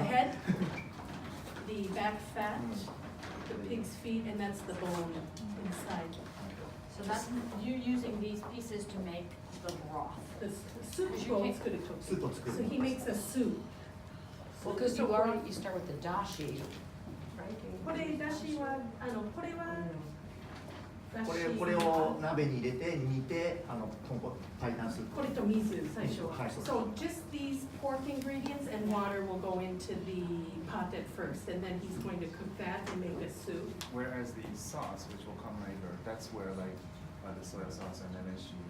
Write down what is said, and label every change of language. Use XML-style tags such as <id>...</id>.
<en>the head, the back fat, the pig's feet, and that's the bone inside. So that's, you're using these pieces to make the broth. The soup bowl is good to cook.</en> <ja>スープを作る。</ja> <en>So he makes a soup. Well, because you already, you start with the dashi, right?</en> <ja>これだしはこれはだしこれを鍋に入れて煮てパイタンスープ。これと水最初は。はい、そうです。</ja> <en>So just these pork ingredients and water will go into the pot at first, and then he's going to cook that and make a soup. Whereas the sauce, which will come later, that's where like the soy sauce and MSG.</en>